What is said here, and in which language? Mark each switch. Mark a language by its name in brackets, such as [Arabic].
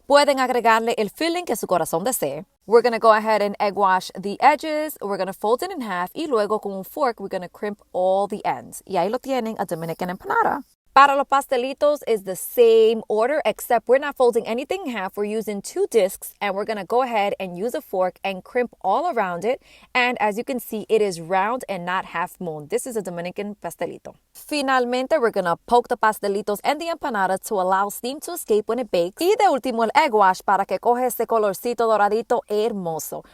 [Spanish] Pueden agregarle el filling que su corazón desee. [English] We're going to go ahead and egg wash the edges. We're going to fold it in half [Spanish] y luego con un [English] fork, we're going to crimp all the ends. [Spanish] Y ahí lo tienen, [English] a Dominican empanada. [Spanish] Para los pastelitos [English] is the same order, except we're not folding anything in half. We're using 2 discs, and we're going to go ahead and use a fork and crimp all around it. And as you can see, it is round and not half moon. This is a Dominican pastelito. [Spanish] Finalmente, [English] we're going to poke the pastelitos and the empanada to allow steam to escape when it bakes. [Spanish] Y de último, el egg wash para que coge ese colorcito doradito hermoso.